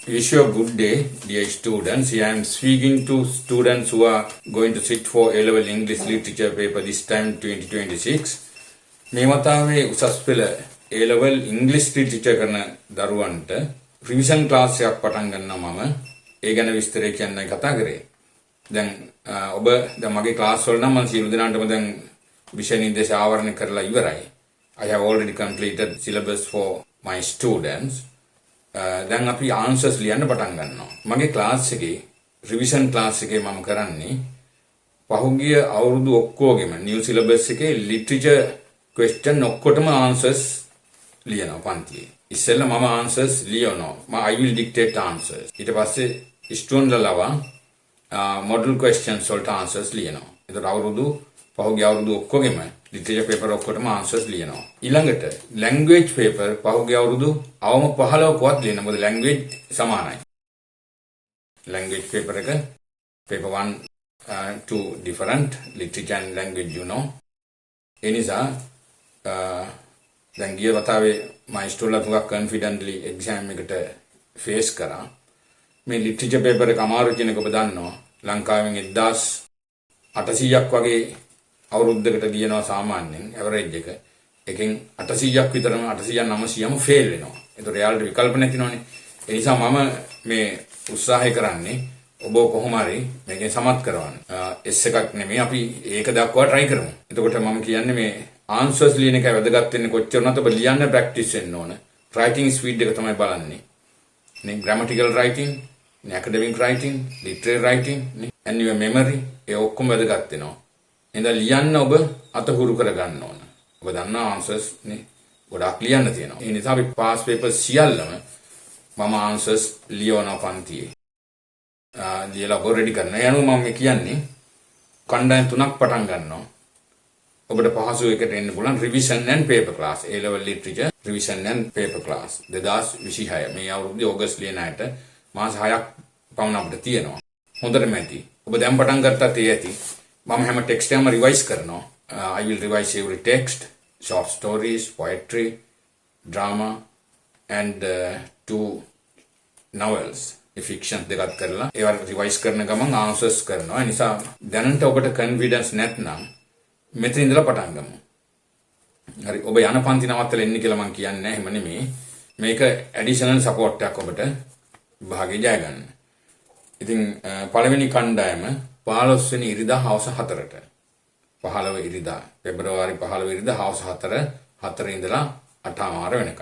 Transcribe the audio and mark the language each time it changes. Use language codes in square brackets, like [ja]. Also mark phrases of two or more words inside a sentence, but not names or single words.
[en] Wish you a good day, dear students. I am speaking to students who are going to sit for A-level English literature paper this time 2026. [si] මේ වතාවේ උසස් පෙළ [en] A-level English literature [si] කරන දරුවන්ට රිවිෂන් ක්ලාස් එකක් පටන් ගන්නවා මම. ඒ ගැන විස්තරය කියන්නයි කතා කරේ. දැන් ඔබ දැන් මගේ ක්ලාස් වල නම් මම සියලු දෙනාටම දැන් විෂය නිර්දේශ ආවරණය කරලා ඉවරයි. [en] I have already completed syllabus for my students. [si] දැන් අපි answers ලියන්න පටන් ගන්නවා. මගේ ක්ලාස් එකේ රිවිෂන් ක්ලාස් එකේ මම කරන්නේ පහුගිය අවුරුදු ඔක්කොගෙම [en] new syllabus [si] එකේ [en] literature question [si] ඔක්කොටම answers ලියනවා පන්තියේ. ඉස්සෙල්ලා මම answers ලියනවා. [en] I will dictate answers. [si] ඊට පස්සේ student ලවා [en] model questions [si] වලට answers ලියනවා. ඒතර පහුගිය අවුරුදු ඔක්කොගෙම [en] literature paper [si] ඔක්කොටම answers ලියනවා. ඊළඟට [en] language paper [si] පහුගිය අවුරුදු අවම 15කවත් ලියනවා. මොකද language සමානයි. [en] language paper [si] එක [en] paper 1 2 different literature and language [si] ඒ නිසා දැන් ගිය වතාවේ මම ඉස්තෝලා තුනක් [en] confidently exam [si] එකට face කරා. මේ [en] literature paper [si] එක අමාරු කියන එක ඔබ දන්නවා. ලංකාවෙන් 1800ක් වගේ අවුරුද්දකට ලියනවා සාමාන්‍යයෙන් ඇවරේජ් එක. එකෙන් 800ක් විතරම 800 900ම ෆේල් වෙනවා. ඒතකොට එයාලට විකල්ප නැතිනවනේ. ඒ නිසා මම මේ උත්සාහය කරන්නේ ඔබ කොහොම හරි මේකෙන් සමත් කරවන්න. S එකක් නෙමෙයි අපි ඒක දක්වා try කරමු. එතකොට මම කියන්නේ මේ answers ලියන එක වැදගත් වෙන්නේ කොච්චර වුණත් ඔබ ලියන්න practice වෙන්න ඕන. [en] writing speed [si] එක තමයි බලන්නේ. නේ [en] grammatical writing, academic writing, literary writing, and your memory [si] ඒ ඔක්කොම වැදගත් වෙනවා. එහෙනම් ලියන්න ඔබ අතහුරු කරගන්න ඕන. ඔබ දන්නා answers නේ ගොඩාක් ලියන්න තියෙනවා. ඒ නිසා අපි [en] past papers [si] සියල්ලම මම answers ලියවන පන්තියේ. ලියලා ඔබ ready කරනවා. යනු මම කියන්නේ කණ්ඩායම් තුනක් පටන් ගන්නවා. ඔබට පහසු එකට එන්න පුළුවන් [en] revision and paper class. A level literature revision and paper class. [si] 2026 මේ අවුරුද්දේ ඕගස්ට් ලියන අයට මාස 6ක් පමණ අපිට තියෙනවා. හොඳටම ඇති. ඔබ දැන් පටන් ගත්තත් ඒ ඇති. මම හැම ටෙක්ස්ට් එකම රිවයිස් කරනවා. [en] I will revise every text, short stories, poetry, drama and 2 novels. [si] fiction දෙකක් කරලා ඒවා රිවයිස් කරන ගමන් answers කරනවා. ඒ නිසා දැනට ඔබට confidence නැත්නම් මෙතන ඉඳලා පටන් ගමු. හරි ඔබ යන පන්ති නවත්තලා එන්න කියලා මම කියන්නේ නැහැ. එහෙම නෙමෙයි. මේක [en] additional support [si] එකක් ඔබට විභාගේ ජය ගන්න. ඉතින් පළවෙනි කණ්ඩායම 15 වෙනි ඉරිදා හවස 4ට 15 ඉරිදා පෙබරවාරි 15 ඉරිදා හවස 4 ඉඳලා 8:00 වෙනකම්.